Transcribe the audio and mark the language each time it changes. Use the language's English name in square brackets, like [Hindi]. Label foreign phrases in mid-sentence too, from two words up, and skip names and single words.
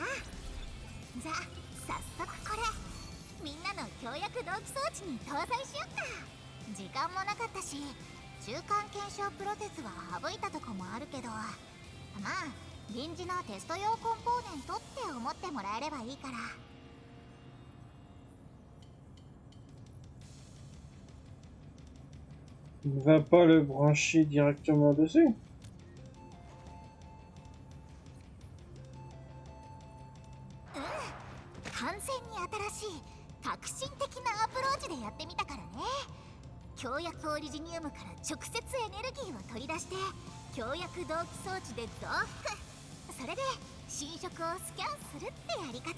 [Japanese] じゃあ早速これみんなの協約同期装置に搭載しよっか。時間もなかったし中間検証プロセスは省いたとこもあるけど、まあ臨時のテスト用コンポーネントって思ってもらえればいいから。 [French] Il ne va pas le brancher directement dessus. [Japanese] 完全に新しい革新的なアプローチでやってみたからね。協約オリジニウムから直接エネルギーを取り出して協約同期装置で増幅、それで侵食をスキャンするってやり方。